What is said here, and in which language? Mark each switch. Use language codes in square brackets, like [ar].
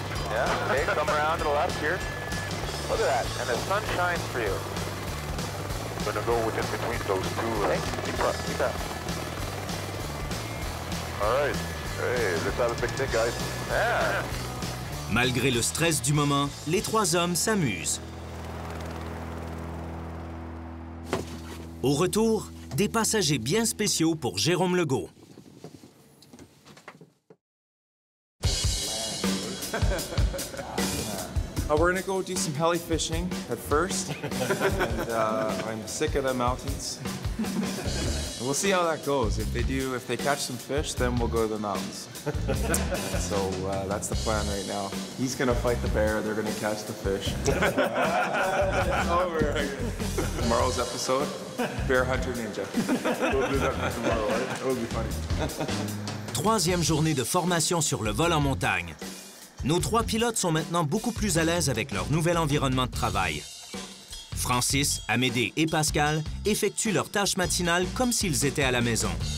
[en] Yeah, okay, come around to the left here. Look at that, and the sun shines for you. I'm gonna go within between those two. Okay, keep up. All right. Hey, let's have a picnic, guys. Yeah. [fr] Malgré le stress du moment, les 3 hommes s'amusent. Au retour, des passagers bien spéciaux pour Jérôme Legault. [en] We're gonna go do some heli fishing at first, and I'm sick of the mountains. And we'll see how that goes. If they catch some fish, then we'll go to the mountains. So that's the plan right now. He's gonna fight the bear. They're gonna catch the fish. Tomorrow's episode, Bear Hunter Ninja. We'll do that tomorrow, right? That would be funny. [fr] 3e journée de formation sur le vol en montagne. Nos 3 pilotes sont maintenant beaucoup plus à l'aise avec leur nouvel environnement de travail. Francis, Amédée et Pascal effectuent leurs tâches matinales comme s'ils étaient à la maison.